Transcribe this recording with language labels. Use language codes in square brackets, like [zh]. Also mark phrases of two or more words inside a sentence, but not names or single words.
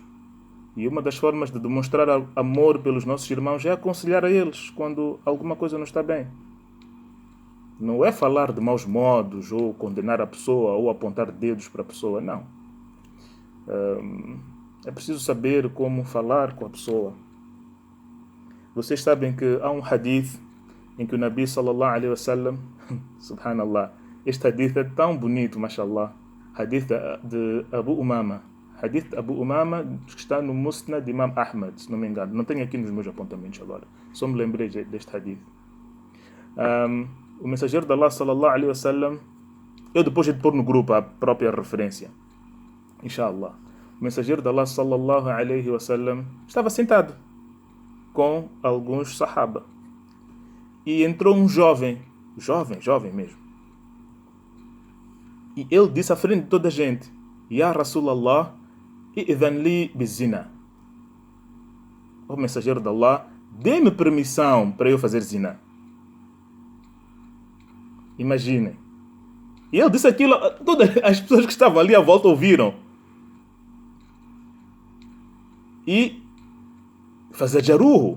[pt] E uma das formas de demonstrar amor pelos nossos irmãos é aconselhar a eles quando alguma coisa não está bem. Não é falar de maus modos, ou condenar a pessoa, ou apontar dedos para a pessoa, não. É preciso saber como falar com a pessoa. Vocês sabem que há um hadith em que o Nabi [ar] صلى الله عليه وسلم, [pt] subhanallah, este hadith é tão bonito, mashallah, hadith de Abu Umama. Hadith de Abu Umama que está no Musnad de Imam Ahmad, se não me engano. Não tenho aqui nos meus apontamentos agora. Só me lembrei deste hadith. O mensageiro de Allah [ar] صلى الله عليه وسلم, [pt] eu depois de pôr no grupo a própria referência, inshallah. O mensageiro de Allah [ar] صلى الله عليه وسلم [pt] estava sentado com alguns sahaba. E entrou um jovem mesmo. E ele disse à frente de toda a gente: [ar] يا رسول الله، ائذن لي بالزنا. [pt] O mensageiro de Allah, dê-me permissão para eu fazer zina. Imaginem. E ele disse aquilo, todas as pessoas que estavam ali à volta ouviram. E fazer jaruhu.